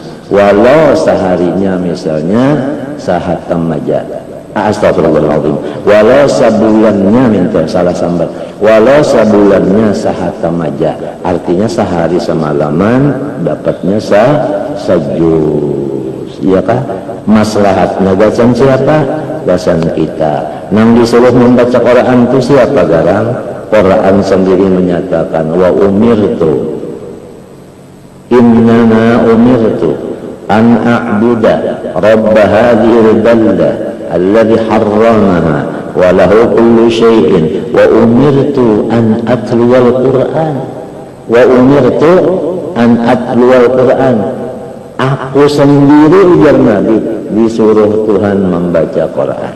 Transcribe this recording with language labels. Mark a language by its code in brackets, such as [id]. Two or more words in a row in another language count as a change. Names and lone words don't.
[bjn] Walau seharinya misalnya sahatam aja, astagfirullahaladzim, walau sebulannya minta salah sambat, walau sebulannya sahatam aja, artinya sehari semalaman dapatnya sajus, iya kah? Maslahatnya gasan siapa? Gasan kita. Nang disuruh membaca Quran itu siapa garang? Quran sendiri menyatakan [ar] وأمرت إننا أمرت أن أعبد رب هذه البلدة الذي حرمها وله كل شيء وأمرت أن أتلو القرآن وأمرت أن أتلو القرآن. [bjn] Aku sendiri ujar Nabi disuruh Tuhan membaca Quran.